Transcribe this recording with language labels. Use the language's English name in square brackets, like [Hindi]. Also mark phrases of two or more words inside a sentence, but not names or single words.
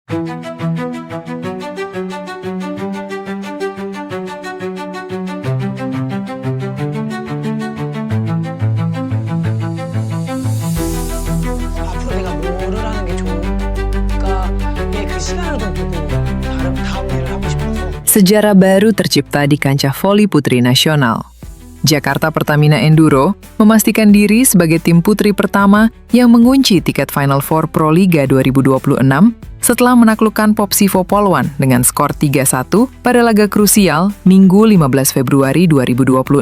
[Korean] 앞으로 내가 뭐를 하는 게 좋을까? 그 시간을 좀 두고 다음 일을 하고 싶어서. [Indonesian] Sejarah baru tercipta di kancah voli putri nasional. Jakarta Pertamina Enduro memastikan diri sebagai tim putri pertama yang mengunci tiket Final Four Pro Liga 2026 setelah menaklukkan Popsivo Polwan dengan skor 3-1 pada laga krusial Minggu 15 Februari 2026.